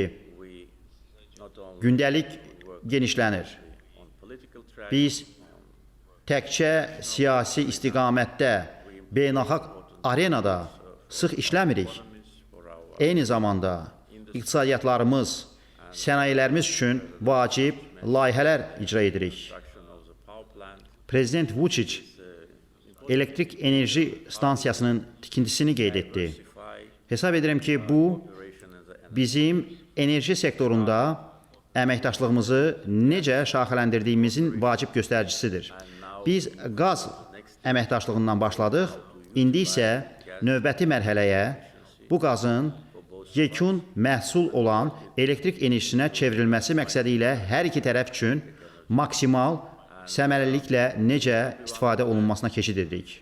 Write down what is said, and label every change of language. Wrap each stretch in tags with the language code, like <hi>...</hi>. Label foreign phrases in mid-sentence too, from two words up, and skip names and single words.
<en>we not only</en> <az>gündəlik genişlənir.</az> <en>on political track,</en> <az>Biz təkcə siyasi istiqamətdə, beynəlxalq arenada sıx işləmirik.</az> <en>for our</en> <az>Eyni zamanda iqtisadiyyatlarımız, sənayelərimiz üçün vacib layihələr icra edirik.</az> <en>construction of the power plant,</en> <az>Prezident Vučić elektrik enerji stansiyasının tikintisini qeyd etdi.</az> <en>diversify</en> <az>Hesab edirəm ki, bu</az> <en>Duration as a</en> <az>bizim enerji sektorunda əməkdaşlığımızı necə şaxələndirdiyimizin vacib göstəricisidir. Biz qaz əməkdaşlığından başladıq, indi isə növbəti mərhələyə bu qazın yekun məhsul olan elektrik enerjisinə çevrilməsi məqsədi ilə hər iki tərəf üçün maksimal səmərəliliklə necə istifadə olunmasına keçid edirik.</az>